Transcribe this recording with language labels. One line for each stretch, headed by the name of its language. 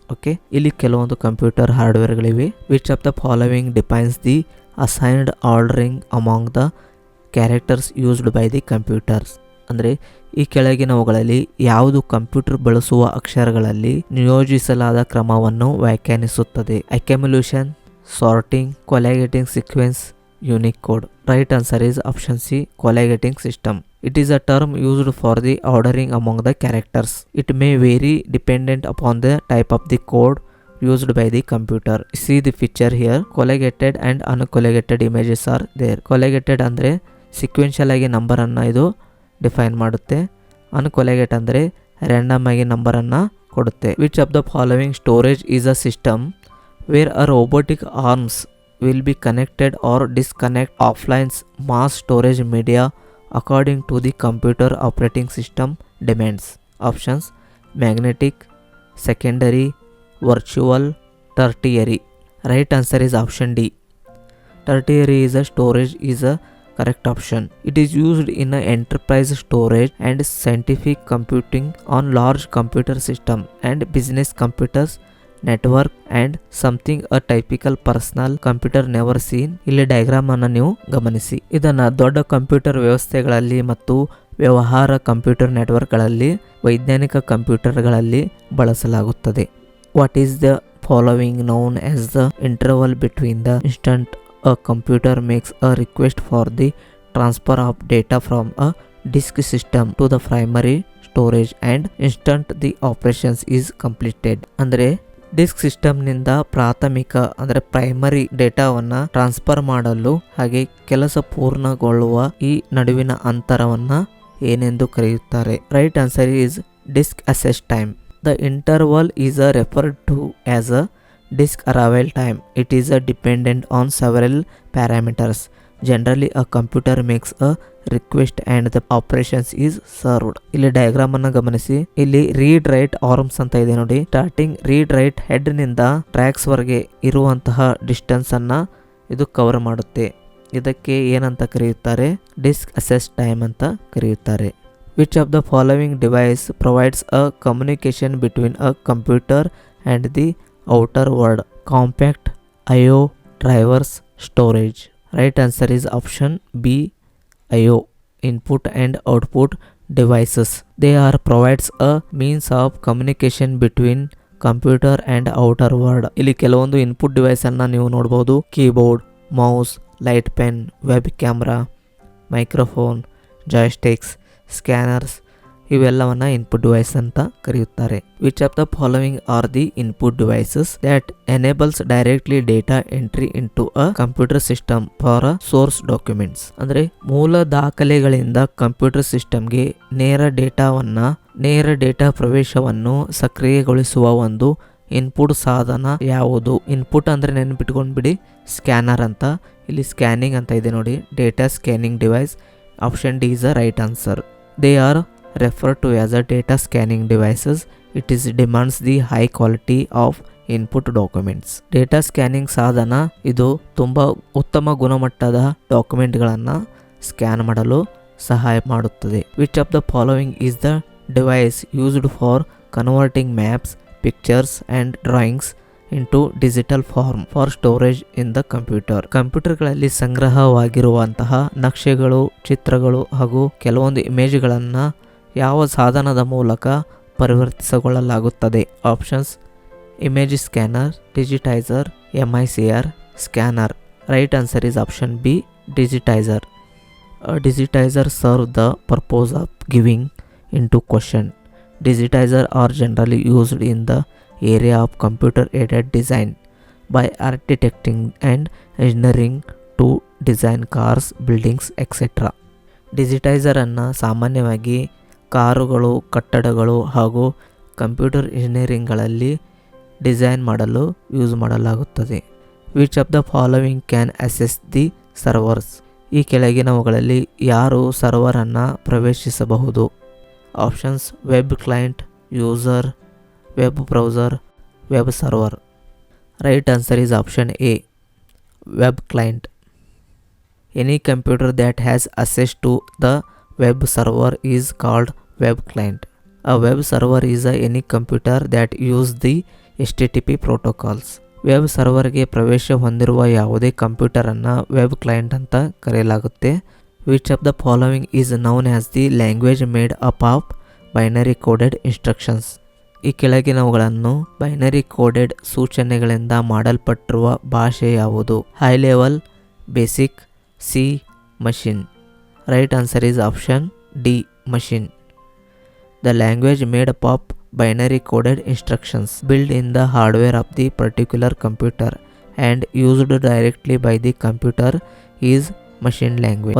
Kannada: Okay, ಇಲ್ಲಿ ಕೆಲವೊಂದು computer ಹಾರ್ಡ್ವೇರ್ಗಳಿವೆ.
English: Which of the following defines the assigned ordering among the characters used by the computers?
Kannada: ಅಂದರೆ ಈ ಕೆಳಗಿನವುಗಳಲ್ಲಿ ಯಾವುದು ಕಂಪ್ಯೂಟರ್ ಬಳಸುವ ಅಕ್ಷರಗಳಲ್ಲಿ ನಿಯೋಜಿಸಲಾದ ಕ್ರಮವನ್ನು ವ್ಯಾಖ್ಯಾನಿಸುತ್ತದೆ?
English: Accumulation, sorting, colligating sequence, unique code. Right answer is option C, colligating system. It is a term used for the ordering among the characters. It may vary dependent upon the type of the code used by the computer. See the picture here. Colligated and uncolligated images are there.
Kannada: Colligated ಅಂದರೆ sequential ಆಗಿ ನಂಬರನ್ನು ಇದು define ಮಾಡುತ್ತೆ. ಅನ್ಕೊಲಿಗೇಟ್ ಅಂದರೆ random ಆಗಿ ನಂಬರನ್ನು ಕೊಡುತ್ತೆ.
English: Which of the following storage is a system where a robotic arms will be connected or disconnect offline mass storage media according to the computer operating system demands? Options: magnetic, secondary, virtual, tertiary. Right answer is option D. Tertiary is a storage is a correct option. It is used in a enterprise storage and scientific computing on large computer system and business computers network and something a typical personal computer never seen.
Kannada: ಇಲ್ಲಿ diagram ಅನ್ನು ನೀವು ಗಮನಿಸಿ. ಇದನ್ನು ದೊಡ್ಡ computer ವ್ಯವಸ್ಥೆಗಳಲ್ಲಿ ಮತ್ತು ವ್ಯವಹಾರ computer ನೆಟ್ವರ್ಕ್ಗಳಲ್ಲಿ, ವೈಜ್ಞಾನಿಕ ಕಂಪ್ಯೂಟರ್ಗಳಲ್ಲಿ ಬಳಸಲಾಗುತ್ತದೆ.
English: What is the following known as the interval between the instant a computer makes a request for the transfer of data from a disk system to the primary storage and instant the operations is completed?
Kannada: ಅಂದರೆ disc ಸಿಸ್ಟಮ್ನಿಂದ ಪ್ರಾಥಮಿಕ ಅಂದರೆ primary ಡೇಟಾವನ್ನು transfer ಮಾಡಲು ಹಾಗೆ ಕೆಲಸ ಪೂರ್ಣಗೊಳ್ಳುವ ಈ ನಡುವಿನ ಅಂತರವನ್ನು ಏನೆಂದು ಕರೆಯುತ್ತಾರೆ?
English: Right answer is disk access time. The interval is referred to as a disk arrival time. It is dependent on several parameters. Generally a computer makes a request and the operations is served.
Kannada: ಇಲ್ಲಿ diagram ಅನ್ನ ಗಮನಿಸಿ. ಇಲ್ಲಿ read write arms ಅಂತ ಇದೆ ನೋಡಿ. Starting read write head ನಿಂದ tax ವರೆಗೆ ಇರುವಂತಹ ಡಿಸ್ಟೆನ್ಸ್ ಅನ್ನ ಇದು ಕವರ್ ಮಾಡುತ್ತೆ. ಇದಕ್ಕೆ ಏನಂತ ಕರೆಯುತ್ತಾರೆ? ಡಿಸ್ಕ್ ಅಸೆಸ್ ಟೈಮ್ ಅಂತ ಕರೆಯುತ್ತಾರೆ.
English: Which of the following device provides a communication between a computer and the outer world? Compact, IO, drivers, storage. Right answer is option B, IO, input and output devices. They are provides a means of communication between computer and outer world.
Kannada: ಇಲ್ಲಿ ಕೆಲವೊಂದು input device ಅನ್ನ ನೀವು ನೋಡ್ಬೋದು. Keyboard, mouse, light pen, web camera, microphone, ಜಾಯ್ಸ್ಟಿಕ್ಸ್, scanners ಇವೆಲ್ಲವನ್ನ input device ಅಂತ ಕರೆಯುತ್ತಾರೆ.
English: Which of the following are the input devices that enables directly data entry into a computer system for a source documents?
Kannada: ಅಂದ್ರೆ ಮೂಲ ದಾಖಲೆಗಳಿಂದ computer ಸಿಸ್ಟಮ್ಗೆ ನೇರ data ಪ್ರವೇಶವನ್ನು ಸಕ್ರಿಯಗೊಳಿಸುವ ಒಂದು ಇನ್ಪುಟ್ ಸಾಧನ ಯಾವುದು? ಇನ್ಪುಟ್ ಅಂದ್ರೆ ನೆನಪಿಟ್ಕೊಂಡ್ಬಿಡಿ, ಸ್ಕ್ಯಾನರ್ ಅಂತ. ಇಲ್ಲಿ ಸ್ಕ್ಯಾನಿಂಗ್ ಅಂತ ಇದೆ ನೋಡಿ, data scanning device.
English: Option D is a right answer. They are referred to as a data scanning devices. It is demands the high quality of input documents.
Kannada: Data scanning ಸಾಧನ ಇದು ತುಂಬ ಉತ್ತಮ ಗುಣಮಟ್ಟದ ಡಾಕ್ಯುಮೆಂಟ್ಗಳನ್ನು ಸ್ಕ್ಯಾನ್ ಮಾಡಲು ಸಹಾಯ ಮಾಡುತ್ತದೆ.
English: Which of the following is the device used for converting maps, pictures and drawings into digital form for storage in the computer?
Kannada: ಕಂಪ್ಯೂಟರ್ಗಳಲ್ಲಿ ಸಂಗ್ರಹವಾಗಿರುವಂತಹ ನಕ್ಷೆಗಳು, ಚಿತ್ರಗಳು ಹಾಗೂ ಕೆಲವೊಂದು ಇಮೇಜ್ಗಳನ್ನು ಯಾವ ಸಾಧನದ ಮೂಲಕ ಪರಿವರ್ತಿಸಿಕೊಳ್ಳಲಾಗುತ್ತದೆ?
English: Options: image scanner, digitizer, MICR, scanner. Right answer is option B, digitizer. Digitizer serve the purpose of giving into question. Digitizer are generally used in the area of computer aided design by architecting and engineering to design cars, buildings, etc.
Kannada: ಡಿಜಿಟೈಸರ್ ಅನ್ನು ಸಾಮಾನ್ಯವಾಗಿ ಕಾರುಗಳು, ಕಟ್ಟಡಗಳು ಹಾಗೂ computer ಇಂಜಿನಿಯರಿಂಗ್ಗಳಲ್ಲಿ design ಮಾಡಲು use ಮಾಡಲಾಗುತ್ತದೆ.
English: Which of the following can access the servers?
Kannada: ಈ ಕೆಳಗಿನವುಗಳಲ್ಲಿ ಯಾರು ಸರ್ವರನ್ನು ಪ್ರವೇಶಿಸಬಹುದು?
English: Options: web client, user, web browser, web server. Right answer is option A, web client. Any computer that has access to the web server is called web client. A web server is any computer that use the HTTP protocols.
Kannada: Web ಸರ್ವರ್ಗೆ ಪ್ರವೇಶ ಹೊಂದಿರುವ ಯಾವುದೇ ಕಂಪ್ಯೂಟರನ್ನು web client ಅಂತ ಕರೆಯಲಾಗುತ್ತೆ.
English: Which of the following is known as the language made up of binary coded instructions?
Kannada: ಈ ಕೆಳಗಿನವುಗಳನ್ನು binary coded ಸೂಚನೆಗಳಿಂದ ಮಾಡಲ್ಪಟ್ಟಿರುವ ಭಾಷೆ ಯಾವುದು?
English: High level, basic, C, machine. Right answer is option D, machine. The language made up of binary coded instructions built in the hardware of the particular computer and used directly by the computer is machine language.